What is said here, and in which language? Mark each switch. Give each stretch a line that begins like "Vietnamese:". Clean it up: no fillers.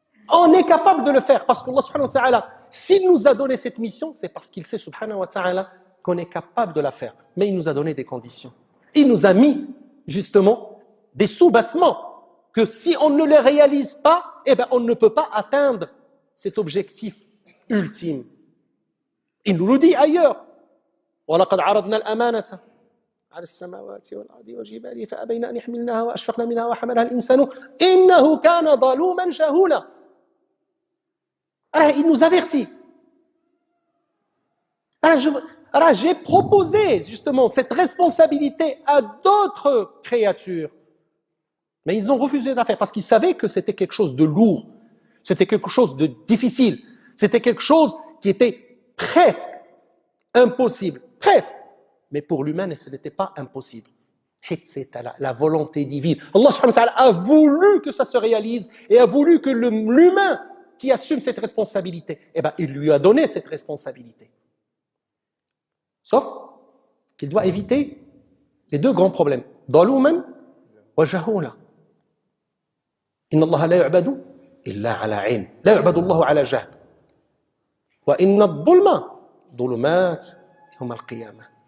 French: On est capable de le faire parce qu'Allah subhanahu wa ta'ala, s'il nous a donné cette mission, c'est parce qu'il sait subhanahu wa ta'ala qu'on est capable de la faire. Mais il nous a donné des conditions. Il nous a mis justement des soubassements que si on ne les réalise pas, eh ben on ne peut pas atteindre cet objectif ultime. Il nous le dit ailleurs.
Arabic: وَلَقَدْ عَرَضْنَا الْأَمَانَةَ على السماوات والأرض والجبال فأبين أن يحملنها وأشفقن منها وحملها الإنسان إنه كان ظلوما جهولا.
French: Alors, il nous avertit. Alors, j'ai proposé justement cette responsabilité à d'autres créatures. Mais ils ont refusé de la faire parce qu'ils savaient que c'était quelque chose de lourd, c'était quelque chose de difficile, c'était quelque chose qui était presque impossible. Presque. Mais pour l'humain, ce n'était pas impossible. C'est la volonté divine. Allah subhanahu wa ta'ala a voulu que ça se réalise et a voulu que l'humain qui assume cette responsabilité, eh ben, il lui a donné cette responsabilité. Sauf qu'il doit éviter les deux grands problèmes.
Arabic: ظلوما وجهولا. إن الله لا يعبد إلا على علم. لا يعبد الله على جهل. وإن الظلم ظلمات يوم القيامة.